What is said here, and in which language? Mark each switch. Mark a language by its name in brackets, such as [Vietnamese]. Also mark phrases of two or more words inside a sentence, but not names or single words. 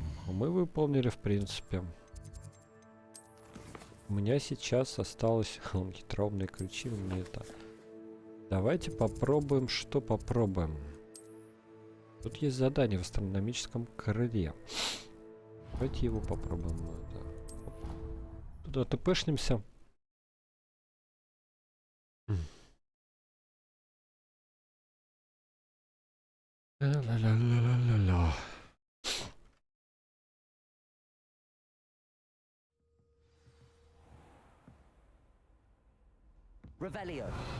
[Russian] Мы выполнили, в принципе. У меня сейчас осталось хитроумные ключи. Мне это... Давайте попробуем, что попробуем. Тут есть задание в астрономическом крыле. Давайте его попробуем. Туда тпшнимся. Ла-ла-ла-ла-ла-ла. Revelio.